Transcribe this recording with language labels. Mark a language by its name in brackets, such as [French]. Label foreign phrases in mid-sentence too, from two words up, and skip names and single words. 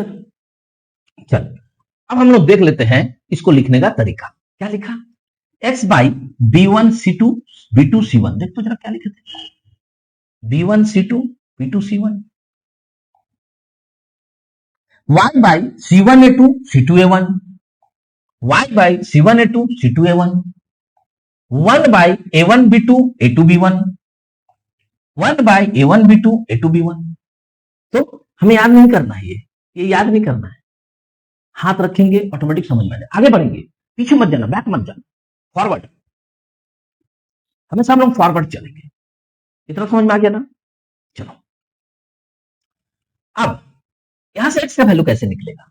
[Hindi] चल अब हम लोग देख लेते हैं इसको लिखने का तरीका। क्या लिखा? x बाई b1 c2 b2 c1। देख तो जरा क्या लिखे थे, b1 c2 b2 c1, y बाई c1 a2 c2 a1, y बाई c1 a2 c2 a1, 1 बाई a1 b2 a2 b1, 1 बाई a1 b2 a2 b1। तो हमें याद नहीं करना है, ये याद नहीं करना है, हाथ रखेंगे ऑटोमेटिक समझ में आ जाए। आगे बढ़ेंगे, पीछे मत जाना, बैक मत जाना, फॉरवर्ड, हमेशा हम लोग फॉरवर्ड चलेंगे। इतना समझ में आ गया ना? चलो अब यहां से x का वैल्यू कैसे निकलेगा?